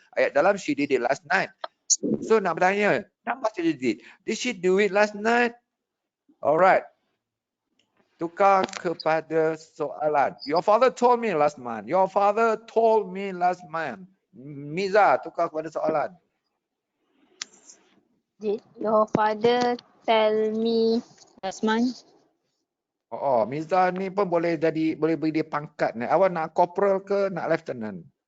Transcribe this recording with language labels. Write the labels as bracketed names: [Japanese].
[Malay] Ayat dalam [English] she did it last night. So [Malay] nak bertanya, kenapa [English] she did it? Did she do it last night? Alright. [Malay] Tukar kepada soalan. [English] Your father told me last month. Your father told me last month. [Malay] Miza, tukar kepada soalan. [English] Did your father tell me last month? [Malay] Miza ni pun boleh beri dia pangkat ni. Awak nak corporal ke nak lieutenant?